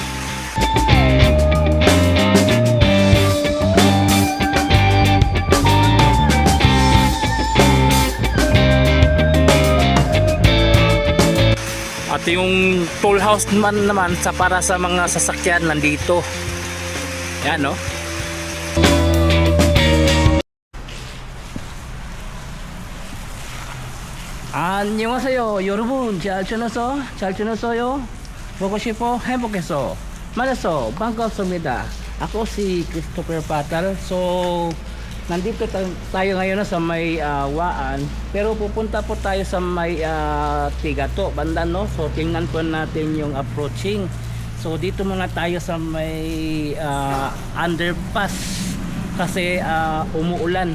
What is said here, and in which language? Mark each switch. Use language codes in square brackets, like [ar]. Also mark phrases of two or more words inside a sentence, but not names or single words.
[tl] At yung toll house naman sa para sa mga sasakyan nandito. Yan, no. [ko] 안녕하세요 여러분. 잘 지내세요? 보고 싶어 행복해서 만나서 반갑습니다. [tl] Ako si Christopher Patal. So nandito tayo ngayon sa may Waan, pero pupunta po tayo sa may Tigato banda, no. So tingnan po natin yung approaching. So dito muna tayo sa may underpass kasi umuulan.